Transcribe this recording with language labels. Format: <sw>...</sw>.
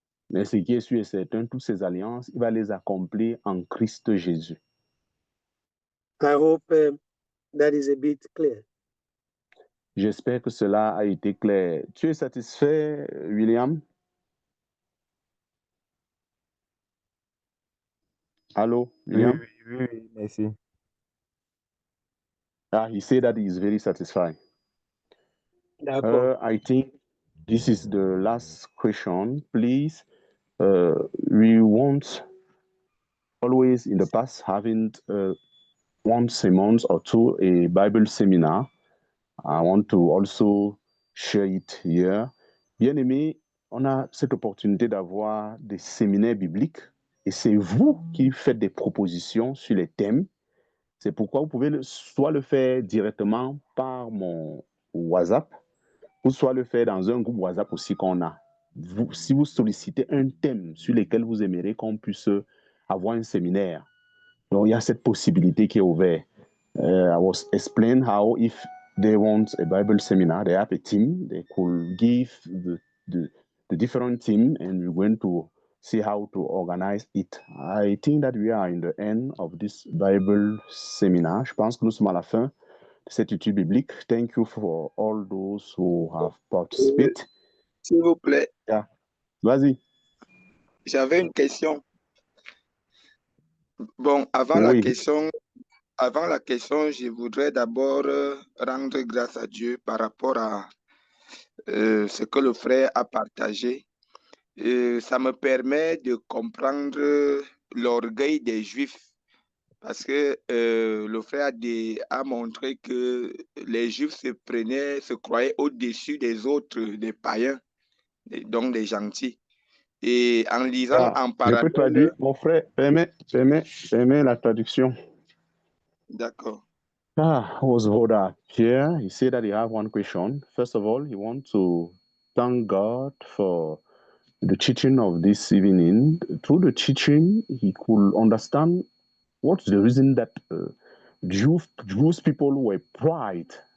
<fr>Mais ce qui est sûr et certain, toutes ces alliances, il va les accomplir en Christ Jésus.</fr> <en>I hope that is a bit clear.</en> <fr>J'espère que cela a été clair. Tu es satisfait, William? Allô, William? Oui, merci.</fr> <en>He said that he is very satisfied. I think this is the last question. Please, we won't always in the past having once a month or two a Bible seminar. I want to also share it here.</en> <fr>Bien aimé, on a cette opportunité d'avoir des séminaires bibliques et c'est vous qui faites des propositions sur les thèmes. C'est pourquoi vous pouvez soit le faire directement par mon WhatsApp, ou soit le faire dans un groupe WhatsApp aussi qu'on a. Si vous sollicitez un thème sur lequel vous aimeriez qu'on puisse avoir un séminaire, donc il y a cette possibilité qui est ouverte.</fr> <en>I was explaining how if they want a Bible seminar, they have a team, they could give the different team and we're going to see how to organize it. I think that we are in the end of this Bible seminar.</en> <fr>Je pense que nous sommes à la fin de cette étude biblique.</fr> <en>Thank you for all those who have participated.</en> <fr>S'il vous plaît. Yeah. Vas-y. J'avais une question. Bon, avant la question, je voudrais d'abord rendre grâce à Dieu par rapport à ce que le frère a partagé. Ça me permet de comprendre l'orgueil des Juifs parce que le frère a montré que les Juifs se croyaient au-dessus des autres, des païens, donc des gentils. Et en lisant en parallèle... Je peux traduire, mon frère, permets la traduction. D'accord.</fr> <en>Was Voda here? He said that he have one question. First of all, he wants to thank God for the teaching of this evening. Through the teaching, he could understand what's the reason that Jewish people were pride.</en>